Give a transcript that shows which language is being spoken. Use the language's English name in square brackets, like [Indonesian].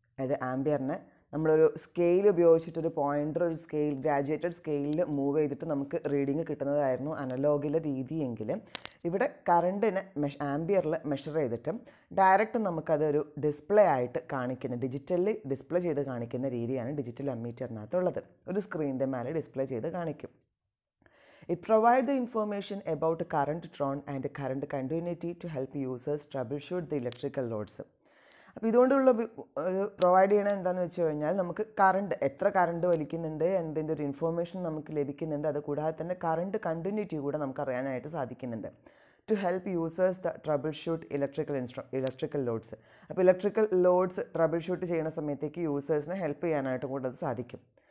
[Malayalam] അതായത് ആംബിയറിനെ നമ്മളൊരു scale ഉപയോഗിച്ചിട്ടൊരു pointer ഒരു സ്കെയിൽ ഗ്രാജുവേറ്റഡ് സ്കെയിലിൽ മൂവ് ചെയ്തിട്ട് നമുക്ക് റീഡിങ് കിട്ടുന്നതായിരുന്നു അനലോഗിലെ രീതിയെങ്കിൽ ഇവിടെ കറണ്ടിനെ ആംബിയറിൽ മെഷർ ചെയ്തിട്ട് ഡയറക്റ്റ് നമുക്കതൊരു ഡിസ്പ്ലേ ആയിട്ട് കാണിക്കുന്ന ഡിജിറ്റലി ഡിസ്പ്ലേ ചെയ്ത് കാണിക്കുന്ന രീതിയാണ് ഡിജിറ്റൽ അമ്മീറ്ററിനകത്തുള്ളത്. ഒരു സ്ക്രീനിൻ്റെ മേലെ ഡിസ്പ്ലേ ചെയ്ത് കാണിക്കും. [English] It provides the information about current drawn and current continuity to help users troubleshoot the electrical loads. [Malayalam] അപ്പോൾ ഇതുകൊണ്ടുള്ള പ്രൊവൈഡ് ചെയ്യണത് എന്താണെന്ന് വെച്ച് കഴിഞ്ഞാൽ നമുക്ക് കറണ്ട് എത്ര കറണ്ട് വലിക്കുന്നുണ്ട് എന്നതിൻ്റെ ഒരു ഇൻഫോർമേഷൻ നമുക്ക് ലഭിക്കുന്നുണ്ട്. അതുകൂടാതെ തന്നെ കറണ്ട് കണ്ടിന്യൂറ്റി കൂടെ നമുക്ക് അറിയാനായിട്ട് സാധിക്കുന്നുണ്ട്. [English] To help users the troubleshoot electrical loads. [Malayalam] അപ്പോൾ ഇലക്ട്രിക്കൽ ലോഡ്സ് ട്രബിൾ ഷൂട്ട് ചെയ്യുന്ന സമയത്തേക്ക് യൂസേഴ്സിനെ ഹെൽപ്പ് ചെയ്യാനായിട്ട് കൂടെ അത് സാധിക്കും.